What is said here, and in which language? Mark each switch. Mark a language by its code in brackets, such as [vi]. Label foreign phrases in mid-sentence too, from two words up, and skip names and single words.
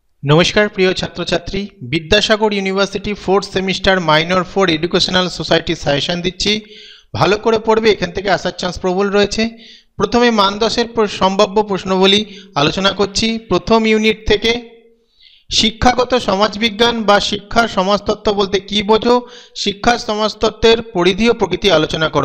[bn] নমস্কার প্রিয় ছাত্র ছাত্রী विद्यासागर यूनिभार्सिटी [en] fourth semester minor 4 educational society suggestion [bn] दिচ্ছি ভালো করে পড়বে এখান থেকে আসার চান্স প্রবল রয়েছে। প্রথমে মান 10 এর সম্ভাব্য প্রশ্নবলী আলোচনা করছি। প্রথম ইউনিট থেকে শিক্ষাগত সমাজবিজ্ঞান বা শিক্ষার সমাজতত্ত্ব বলতে কি বোঝো, শিক্ষার সমাজতত্ত্বের পরিধি ও প্রকৃতি আলোচনা করো।